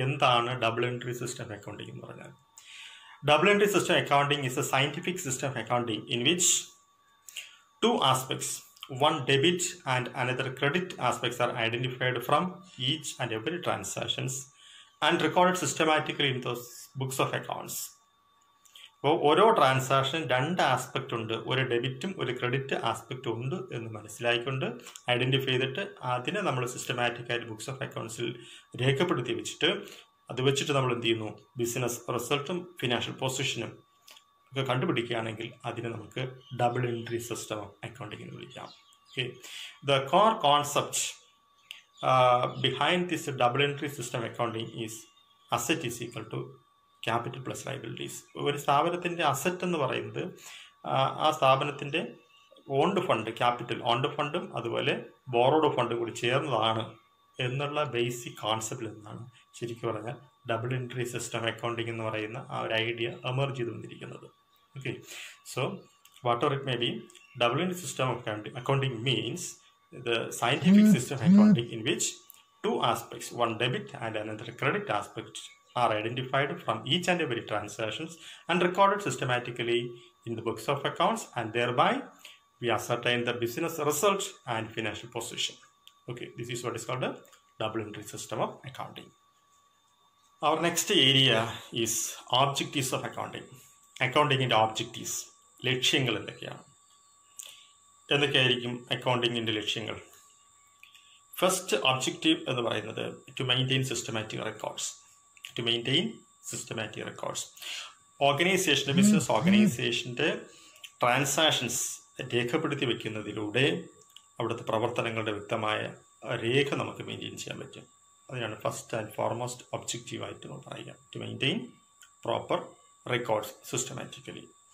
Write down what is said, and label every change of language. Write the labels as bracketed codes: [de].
[ml] എന്താണ് [en] double entry system accounting [ml] എന്ന് പറഞ്ഞാൽ? [en] Double entry system accounting is a scientific system of accounting in which two aspects, one debit and another credit aspects, are identified from each and every transactions and recorded systematically in those books of accounts. [ml] അപ്പോൾ ഓരോ transaction രണ്ട് aspect ഉണ്ട്, ഒരു ഡെബിറ്റും ഒരു credit aspect ഉണ്ട് എന്ന് മനസ്സിലായിക്കൊണ്ട് identify ചെയ്തിട്ട് അതിനെ നമ്മൾ സിസ്റ്റമാറ്റിക്കായിട്ട് ബുക്സ് ഓഫ് അക്കൗണ്ട്സിൽ രേഖപ്പെടുത്തി വെച്ചിട്ട് അത് വെച്ചിട്ട് നമ്മൾ എന്ത് ചെയ്യുന്നു, ബിസിനസ് റിസൾട്ടും ഫിനാൻഷ്യൽ പൊസിഷനും ഒക്കെ കണ്ടുപിടിക്കുകയാണെങ്കിൽ അതിനെ നമുക്ക് double entry system of accounting എന്ന് വിളിക്കാം. [en] Okay, the core concept behind this double entry system accounting is asset is equal to capital plus liabilities. [ml] ഒരു സ്ഥാപനത്തിൻ്റെ അസറ്റ് എന്ന് പറയുന്നത് ആ സ്ഥാപനത്തിൻ്റെ ഓൺഡ് ഫണ്ട്, ക്യാപിറ്റൽ ഓൺഡ് ഫണ്ടും അതുപോലെ ബോറോഡ് ഫണ്ടും കൂടി ചേർന്നതാണ് എന്നുള്ള ബേസിക് കോൺസെപ്റ്റിൽ നിന്നാണ് ശരിക്കും പറഞ്ഞാൽ ഡബിൾ എൻട്രി സിസ്റ്റം അക്കൗണ്ടിങ് എന്ന് പറയുന്ന ആ ഒരു ഐഡിയ എമർജ് ചെയ്ത് വന്നിരിക്കുന്നത്. [en] Okay, so whatever it may be, double entry system of accounting means the scientific system of accounting in which two aspects, one debit and another credit aspect, are identified from each and every transactions and recorded systematically in the books of accounts, and thereby we ascertain the business result and financial position. Okay, this is what is called a double entry system of accounting. Our next area is objectives of accounting. [ml] Accounting in objectives, ലക്ഷ്യങ്ങൾ എന്തൊക്കെയായിരിക്കും അക്കൗണ്ടിങ്ങിൻ്റെ ലക്ഷ്യങ്ങൾ? [en] first objective [ml] എന്ന് പറയുന്നത് [en] To maintain systematic records. To maintain systematic records. [ml] ഓർഗനൈസേഷൻ്റെ, business ഓർഗനൈസേഷൻ്റെ transactions രേഖപ്പെടുത്തി വയ്ക്കുന്നതിലൂടെ അവിടുത്തെ പ്രവർത്തനങ്ങളുടെ വ്യക്തമായ രേഖ നമുക്ക് മെയിൻറ്റെയിൻ ചെയ്യാൻ പറ്റും. അതിനാണ് [en] first and foremost [ml] ഒബ്ജക്റ്റീവായിട്ട് നമ്മൾ പറയുക, [en] To maintain proper records systematically.